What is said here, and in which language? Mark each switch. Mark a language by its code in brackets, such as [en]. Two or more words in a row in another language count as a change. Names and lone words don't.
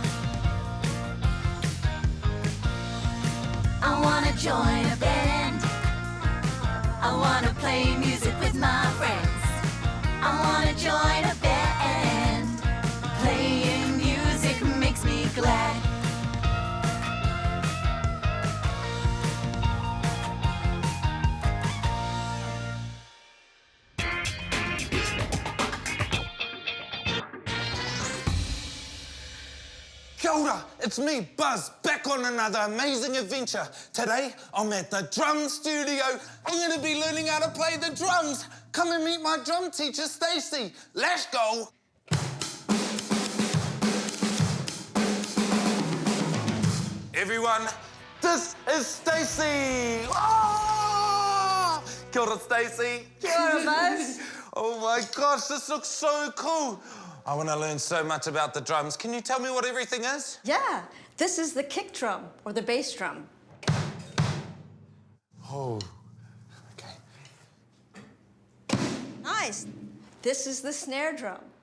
[en] I wanna join a band. I wanna play music with my friends. I wanna join a band. Playing music makes me glad. [mi] Kia ora, [en] it's me, Buzz, back on another amazing adventure. Today, I'm at the drum studio. I'm going to be learning how to play the drums. Come and meet my drum teacher, Stacey. Let's go. Everyone, this is Stacey. [mi] Oh! Kia ora, Stacey. Kia ora, Buzz. [en] Oh my gosh, this looks so cool. I want to learn so much about the drums. Can you tell me what everything is? Yeah, this is the kick drum or the bass drum. Oh, okay. Nice. This is the snare drum.